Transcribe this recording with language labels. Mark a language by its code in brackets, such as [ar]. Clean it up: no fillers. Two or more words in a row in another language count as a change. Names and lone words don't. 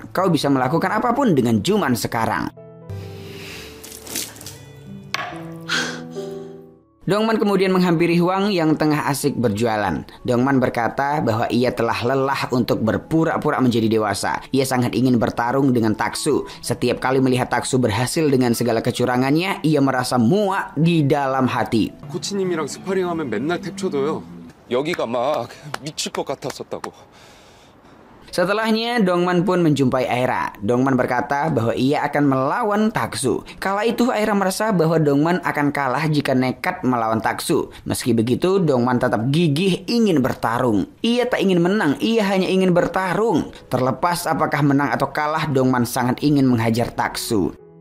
[id] Kau bisa melakukan apapun dengan Juman sekarang." Dongman kemudian menghampiri Hwang yang tengah asik berjualan. Dongman berkata bahwa ia telah lelah untuk berpura-pura menjadi dewasa. Ia sangat ingin bertarung dengan Taksu. Setiap kali melihat Taksu berhasil dengan segala kecurangannya, ia merasa muak di dalam hati. [ko] 코치님이랑 스파링하면 맨날 탭쳐둬요. 여기가 막 미칠 것 같았었다고. [id] Setelahnya Dongman pun menjumpai Aira. Dongman berkata bahwa ia akan melawan Taksu. Kala itu Aira merasa bahwa Dongman akan kalah jika nekat melawan Taksu. Meski begitu Dongman tetap gigih ingin bertarung. Ia tak ingin menang, ia hanya ingin bertarung. Terlepas apakah menang atau kalah, Dongman sangat ingin menghajar Taksu.